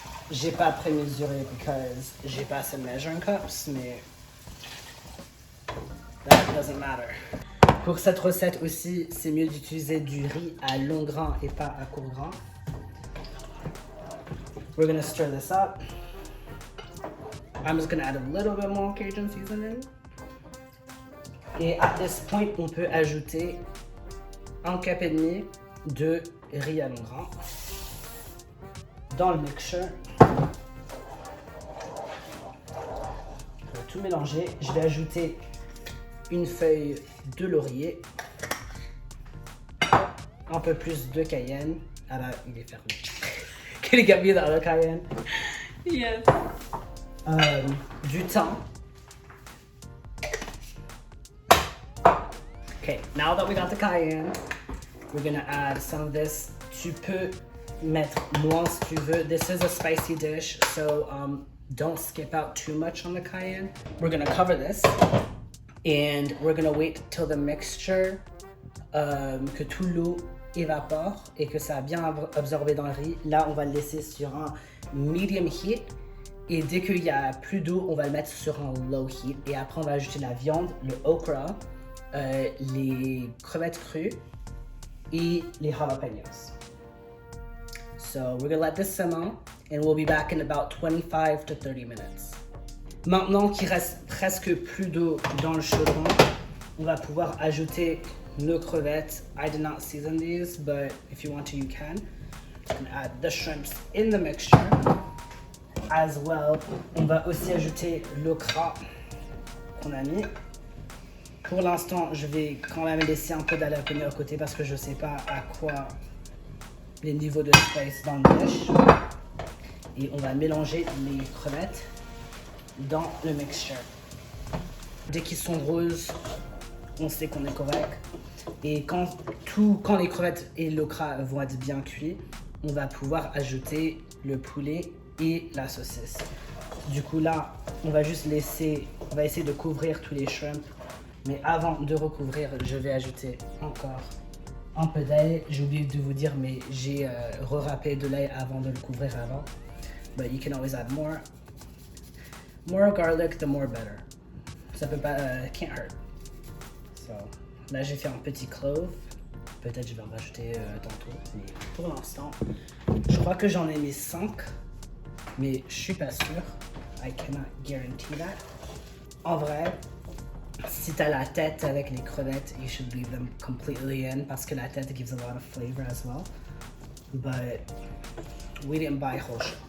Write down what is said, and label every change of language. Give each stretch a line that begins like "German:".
French: J'ai pas prémesuré
English: because
French: j'ai pas assez de
English: measuring cups,
French: mais
English: that doesn't matter.
French: Pour cette recette aussi, c'est mieux d'utiliser du riz à long grain et pas à court grain.
English: We're gonna stir this up. I'm just gonna add a little bit more Cajun seasoning.
French: Et
English: at this point,
French: on peut ajouter 1 cup et demi de riz à long grain dans le mixture. Je vais tout mélanger. Je vais ajouter une feuille de laurier, un peu plus de cayenne. Ah là, il est fermé.
English: Can you get me the other cayenne? Yes.
French: Du thym.
English: Okay, now that we got the cayenne, we're gonna add some of this.
French: Tu peux mettre moins si tu veux.
English: This is a spicy dish, so don't skip out too much on the cayenne. We're gonna cover this and we're gonna wait till the mixture,
French: que tout l'eau évapore et que ça a bien absorbé dans le riz. Là, on va le laisser sur un medium heat. Et dès qu'il y a plus d'eau, on va le mettre sur un low heat. Et après, on va ajouter la viande, le okra, les crevettes crues et les jalapenos.
English: So we're gonna let this simmer and we'll be back in about 25 to 30 minutes.
French: Maintenant qu'il reste presque plus d'eau dans le chaudron, on va pouvoir ajouter nos crevettes.
English: I did not season these, but if you want to, you can. And add the shrimps in the mixture. As well,
French: on va aussi ajouter l'okra qu'on a mis. Pour l'instant, je vais quand même laisser un peu d'jalapeno à côté parce que je ne sais pas à quoi les niveaux de spice dans le dish. Et on va mélanger les crevettes dans le mixture. Dès qu'ils sont roses, on sait qu'on est correct. Et quand les crevettes et l'okra vont être bien cuits, on va pouvoir ajouter le poulet et la saucisse. Du coup là, on va essayer de couvrir tous les shrimps. Mais avant de recouvrir, je vais ajouter encore un peu d'ail. J'ai oublié de vous dire, mais j'ai re-râpé de l'ail avant de le couvrir avant.
English: But you can always add more. More garlic, the more better.
French: Ça peut pas,
English: can't hurt.
French: So, là j'ai fait un petit clove. Peut-être je vais en rajouter tantôt. Mais pour l'instant, je crois que j'en ai mis 5. Mais je suis pas sûr.
English: I cannot guarantee that.
French: En vrai, si t'as la tête avec les crevettes,
English: you should leave them completely in
French: parce que la tête
English: gives a lot of flavor as well. But we didn't buy whole shrimp.